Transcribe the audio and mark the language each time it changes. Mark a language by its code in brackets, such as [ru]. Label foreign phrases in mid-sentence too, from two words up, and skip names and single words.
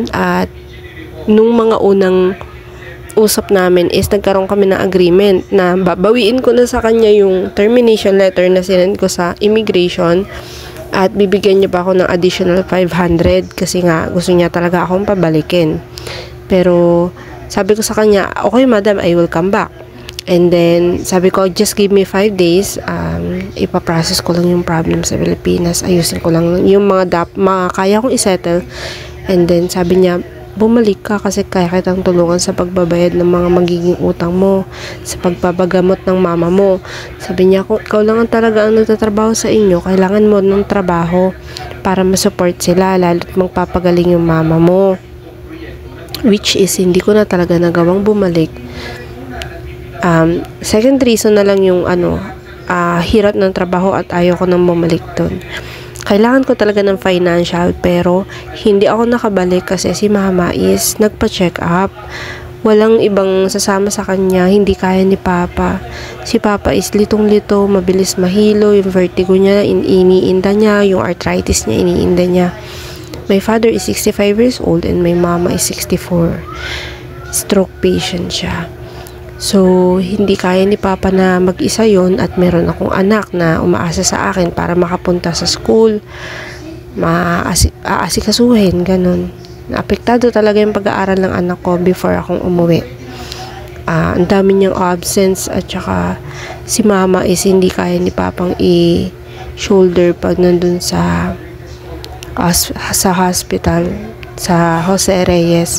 [tl] At nung mga unang usap namin is nagkaroon kami ng agreement na babawiin ko na sa kanya yung [en] termination letter [tl] na sinend ko sa immigration. At bibigyan niya pa ako ng additional 500 kasi nga gusto niya talaga akong pabalikin. Pero sabi ko sa kanya, [en] okay madam, I will come back. And then [tl] sabi ko, [en] just give me 5 days. [tl] Ipaprocess ko lang yung problem sa Pilipinas. Ayusin ko lang yung mga kaya kong isettle. [en] And then [tl] sabi niya, bumalik ka kasi kaya kitang tulungan sa pagbabayad ng mga magiging utang mo, sa pagpapagamot ng mama mo. Sabi niya, kung ikaw lang ang talaga ang nagtatrabaho sa inyo, kailangan mo ng trabaho para masupport sila, lalo't magpapagaling yung mama mo. [en] Which is, [tl] hindi ko na talaga nagawang bumalik. Second reason na lang yung hirap ng trabaho at ayaw ko nang bumalik doon. Kailangan ko talaga ng financial pero hindi ako nakabalik kasi si mama is nagpa-check up. Walang ibang sasama sa kanya, hindi kaya ni papa. Si papa is litong-lito, mabilis mahilo, yung vertigo niya, iniinda niya, yung arthritis niya, iniinda niya. [en] My father is 65 years old and my mama is 64. [tl] Stroke patient siya. So, hindi kaya ni Papa na mag-isa yon at meron akong anak na umaasa sa akin para makapunta sa school, aasikasuhin, ganun. Apektado talaga yung pag-aaral ng anak ko before akong umuwi. Ang dami niyang absence at saka si Mama is hindi kaya ni Papang i-shoulder pag nandun sa hospital, sa Jose Reyes.